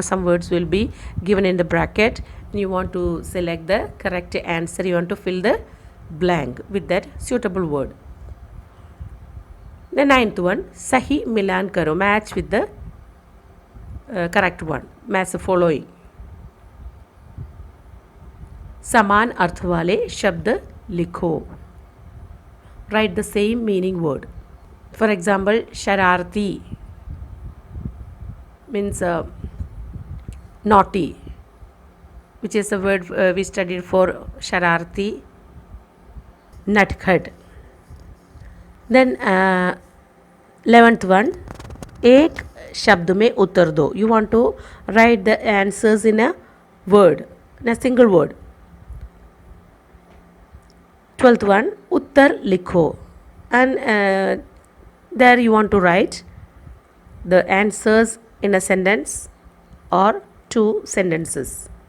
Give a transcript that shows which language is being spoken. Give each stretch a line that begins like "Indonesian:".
English: Some words will be given in the bracket. You want to select the correct answer. You want to fill the blank with that suitable word. The ninth one,
Hindi: Sahi Milan Karo.
English: Match with the correct one. Match the following.
Hindi: समान अर्थ वाले शब्द लिखो.
English: Write the same meaning word. For example, shararti means naughty, which is a word we studied for shararti.
Hindi: Natkhat.
English: Then 11th one,
Hindi: एक शब्द में उत्तर दो.
English: You want to write the answers in a word, in a single word. 12th one,
Hindi: उत्तर लिखो.
English: And there you want to write the answers in a sentence or two sentences.